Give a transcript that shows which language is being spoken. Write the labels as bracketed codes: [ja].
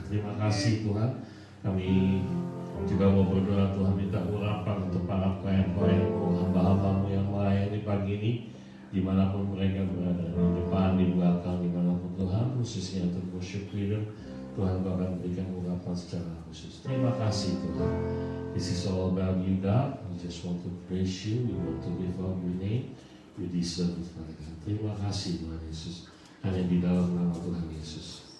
[id] Terima kasih Tuhan. Kami juga mau berdoa Tuhan minta urapan untuk para pelayan-pelayan-Mu, hamba-hamba-Mu yang melayani pagi ini, dimanapun mereka berada, di depan, di belakang, dimanapun Tuhan, khususnya untuk worship leader, Tuhan Kau akan berikan urapan secara khusus. Terima kasih Tuhan. [en] This is all about you God. We just want to praise you. We want to lift up your name. You deserve it, Father God. [id] Terima kasih Tuhan Yesus. Hanya di dalam nama Tuhan Yesus.